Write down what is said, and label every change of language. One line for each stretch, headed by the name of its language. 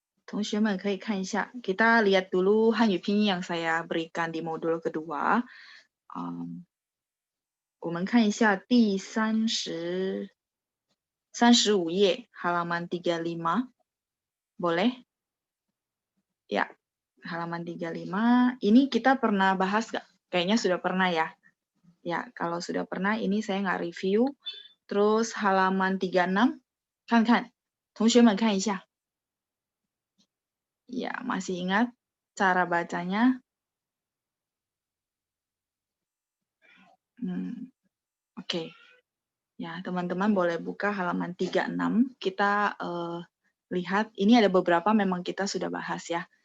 Chinese: 同学们可以看一下,
Indonesian: kita lihat dulu Hanyu Pinyin yang saya berikan di modul kedua.
Chinese: 我们看一下第35页
Indonesian: halaman 35. Boleh? Ya, halaman 35. Ini kita pernah bahas nggak? Kayaknya sudah pernah ya. Ya, kalau sudah pernah, ini saya nggak review. Terus halaman 36,
Chinese: 看看，同学们看一下。
Indonesian: Ya, masih ingat cara bacanya? Oke. Ya, teman-teman boleh buka halaman 36. Kita lihat, ini ada beberapa memang kita sudah bahas ya.